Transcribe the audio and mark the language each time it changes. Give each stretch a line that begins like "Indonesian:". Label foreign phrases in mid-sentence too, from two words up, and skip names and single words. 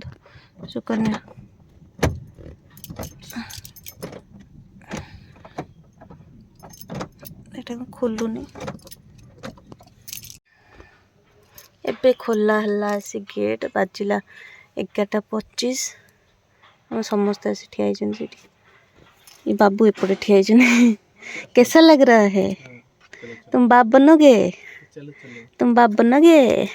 Odia: ସୁକନ୍ୟା ଏଇଟା ଖୋଲୁନି। ଏବେ ଖୋଲା ହେଲା ଆସି ଗେଟ୍, ବାଜିଲା 11:25। ଆମେ ସମସ୍ତେ ଆସି ଠିଆ ହେଇଛନ୍ତି ସେଠି।
Hindi: ये बाबू एपटे ठिया कैसा लग रहा है? तुम बाप बनोगे? तुम बाप बनोगे?